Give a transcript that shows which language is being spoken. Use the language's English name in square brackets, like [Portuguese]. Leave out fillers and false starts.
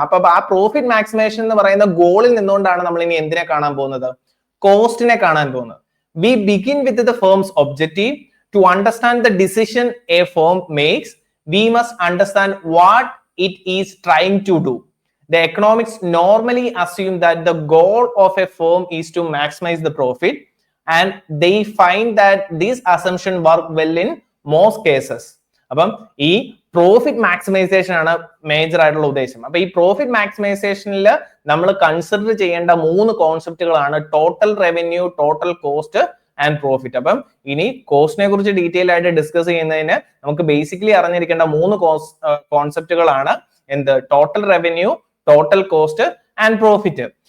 [Malayalam] അപ്പൊ ആ profit maximisation എന്ന് പറയുന്ന ഗോളിൽ നിന്നുകൊണ്ടാണ് നമ്മൾ ഇനി എന്തിനെ കാണാൻ പോകുന്നത്, കോസ്റ്റിനെ കാണാൻ പോകുന്നത്. [English] We begin with the firm's objective. To understand the decision a firm makes, we must understand what it is trying to do. The economics normally assume that the goal of a firm is to maximize the profit, and they find that this assumption work well in most cases. [Malayalam] അപ്പം ഈ profit maximisation ആണ് major ആയിട്ടുള്ള ഉദ്ദേശം. അപ്പൊ ഈ profit മാക്സിമൈസേഷനിൽ നമ്മൾ consider ചെയ്യേണ്ട 3 കോൺസെപ്റ്റുകളാണ് total revenue, total cost and profit. അപ്പം ഇനി കോസ്റ്റിനെ കുറിച്ച് ഡീറ്റെയിൽ ആയിട്ട് ഡിസ്കസ് ചെയ്യുന്നതിന് നമുക്ക് ബേസിക്കലി അറിഞ്ഞിരിക്കേണ്ട 3 കോൺസെപ്റ്റുകളാണ് എന്ത്, total revenue, total cost and profit.